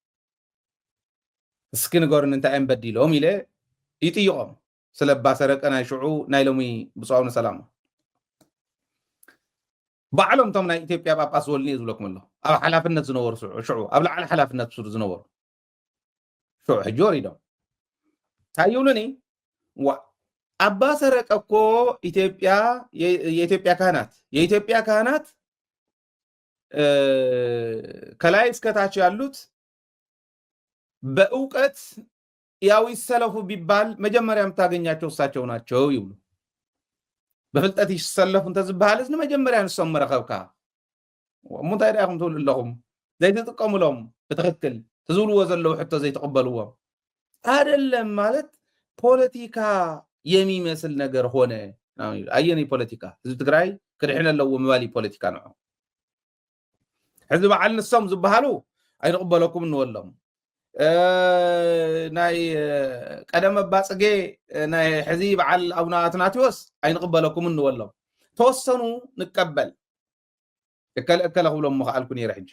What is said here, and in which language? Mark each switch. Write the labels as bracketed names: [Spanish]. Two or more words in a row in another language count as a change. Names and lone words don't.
[Tigrinya] እስኪ ንገሩን እንታይ እዮም በዲሎም ኢለ ይጥይቖም ስለ ኣባ ሰረቀ ናይ ሽዑ ናይ ሎሚ ብፅዋው ሰላም ባዕሎም ቶም ናይ ኢትዮጵያ ጳጳስ ዝበሉኒ እየ ዝብለኩም ኣሎ ኣብ ሓላፍነት ዝነበሩ ሽዑ ኣብ ላዕሊ ሓላፍነት ዝነበሩ ሽዑ ሕጂ ወሪዶም እንታይ ይብሉኒ አባ ሰረቀ እኮ [Amharic] የኢትዮጵያ ካህናት ከላይ እስከታች ያሉት በእውቀት ያው ይሰለፉ ቢባል መጀመሪያ የምታገኛቸው እሳቸው ናቸው [Tigrinya] ይብሉ በፍልጠት ይሰለፉ እንተ ዝበሃልስ መጀመሪያ ንሶም መረኸብካ ሙንታይ ዳይኹም ትብሉ ኣለኹም ዘይትጥቀሙሎም ብትክክል ትዝብልዎ ዘለዉ ሕቶ ዘይተቀበልዎም [Amharic] አይደለም ማለት ፖለቲካ የሚመስል ነገር ሆነ [Tigrinya] አየኔ ፖለቲካ ህዝብ ትግራይ ክድሕነ ኣለዎ ምባሊ ፖለቲካ ነው ሕዝብ በዓል ንሶም ዝበሃሉ ኣይንቅበለኩም ንወሎም ናይ ቀደም ባጽጌ ናይ ሕዚ በዓል አቡነ አትናቴዎስ ኣይንቅበለኩም ንወሎም ተወሰኑ ንቀበል እከለ ክብሎም መኽኣልኩ ነይረ ሕጂ